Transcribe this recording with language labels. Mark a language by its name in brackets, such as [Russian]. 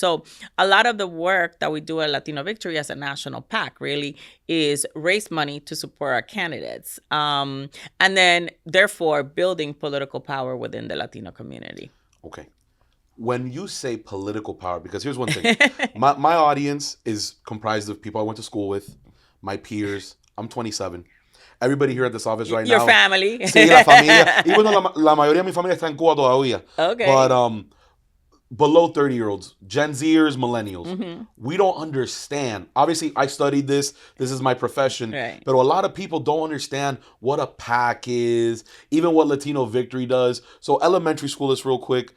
[English] So a lot of the work that we do at Latino Victory as a national PAC really is raise money to support our candidates, and then therefore building political power within the Latino community. Okay. When you say political power, because here's one thing, my audience is comprised of people I went to school with, my peers. I'm 27. Everybody here at this office right Your now. family. [Spanish] Sí, la familia. [English] Even though [Spanish] la mayoría de mi familia está en Cuba todavía. [English] Okay. But below 30-year-olds, Gen Zers, millennials, Mm-hmm. we don't understand. Obviously, I studied this. This is my profession. Right. But a lot of people don't understand what a PAC is, even what Latino Victory does. So elementary school, this real quick.